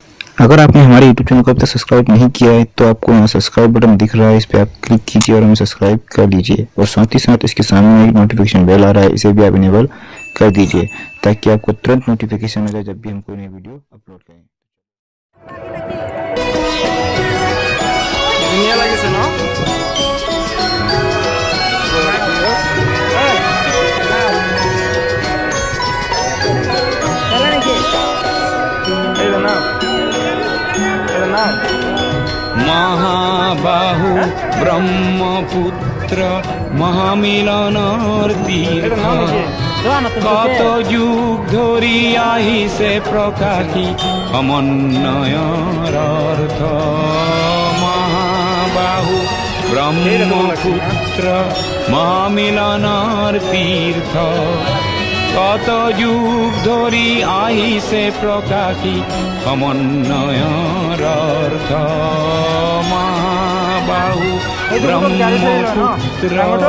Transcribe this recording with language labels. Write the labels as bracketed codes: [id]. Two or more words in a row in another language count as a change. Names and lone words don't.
[hi] अगर आपने हमारे YouTube चैनल को अब तक सब्सक्राइब नहीं किया है तो आपको यहाँ [en] subscribe button [hi] दिख रहा है, इस पर आप क्लिक कीजिए और हमें सब्सक्राइब कर लीजिए। और साथ ही साथ इसके सामने एक [en] notification bell [hi] आ रहा है, इसे भी आप इनेबल कर दीजिए ताकि आपको तुरंत नोटिफिकेशन मिले जब भी हम कोई नई वीडियो अपलोड करें। [as] ধুনীয়া লাগিছে ন? মহাবাহু ব্ৰহ্মপুত্ৰ মহামিলনৰ তীৰ্থ কত যুগ ধরি আহিছে প্রকাশী সমন্বয়ৰ অৰ্থ মহাবাহু ব্ৰহ্মপুত্ৰ মহামিলনৰ তীৰ্থ কত যুগ ধৰি আহিছে প্ৰকাশী সমন্বয়ৰ অৰ্থ মহাবাহু ব্ৰহ্মপুত্ৰ